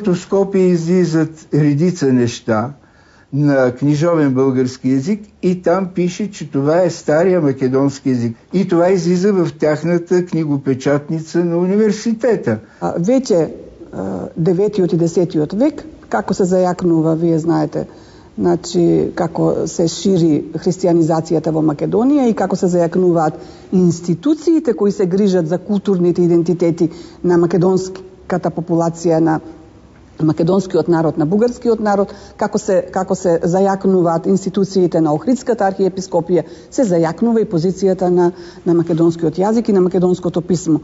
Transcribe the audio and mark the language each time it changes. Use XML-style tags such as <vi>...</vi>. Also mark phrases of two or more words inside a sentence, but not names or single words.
<bg>В Скопие излизат редица неща на книжовен български език и там пише, че това е стария македонски език. И това излиза в тяхната книгопечатница на университета.</bg> <mk>Вече 9 и 10 век, како се зајакнува, вие знаете, значи како се шири християнизацијата во Македонија и како се зајакнуваат институциите кои се грижат за културните идентитети на македонската популација, на македонскиот народ, на бугарскиот народ, како се зајакнуваат институциите на Охридската архиепископија, се зајакнува и позицијата на македонскиот јазик и на македонското писмо.</mk>